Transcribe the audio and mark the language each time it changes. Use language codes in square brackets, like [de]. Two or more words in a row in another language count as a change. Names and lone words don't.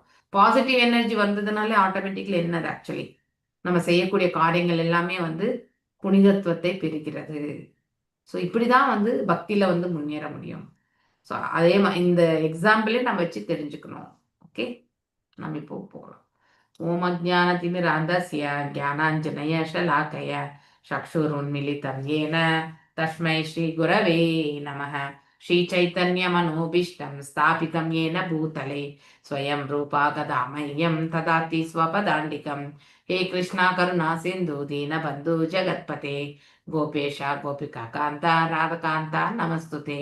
[en] positive energy [ta] வந்ததுனாலே ஆட்டோமேட்டிக்கலி என்னது, ஆக்சுவலி நம்ம செய்யக்கூடிய காரியங்கள் எல்லாமே வந்து புனிதத்துவத்தை பெறுகிறது. ஸோ இப்படிதான் வந்து பக்தியில வந்து முன்னேற முடியும். ஸோ அதே இந்த எக்ஸாம்பிளே நம்ம வச்சு தெரிஞ்சுக்கணும். ஓகே, நம்ம இப்போ போகலாம். [sa] ॐ अज्ञानतिमिरान्धस्य ज्ञानाञ्जन शलाकया चक्षुरुन्मीलितं येन तस्मै श्री गुरवे नमः. श्रीचैतन्यमनोभीष्टं स्थापितं येन भूतले स्वयं रूपा कदा मह्यं ददाति स्वपदान्तिकं. हे कृष्णा करुणा सिन्धु दीनबन्धु जगत्पते गोपेश गोपिका कान्ता राधकान्ता नमस्तुते.